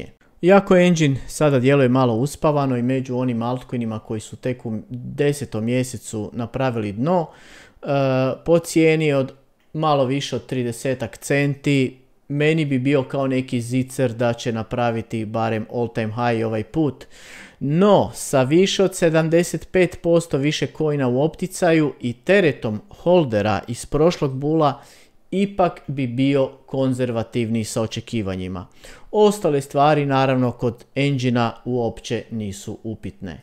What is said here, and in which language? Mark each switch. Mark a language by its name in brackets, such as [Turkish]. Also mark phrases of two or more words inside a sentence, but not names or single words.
[Croatian] Iako Engine sada djeluje malo uspavano i među onim altcoinima koji su tek u 10. mjesecu napravili dno, po cijeni od malo više od 30 centi, meni bi bio kao neki zicer da će napraviti barem [English] all time high [Croatian] ovaj put. No, sa više od 75% više coina u opticaju i teretom holdera iz prošlog bula, ipak bi bio konzervativni sa očekivanjima. Ostale stvari naravno kod Engine-a uopće nisu upitne.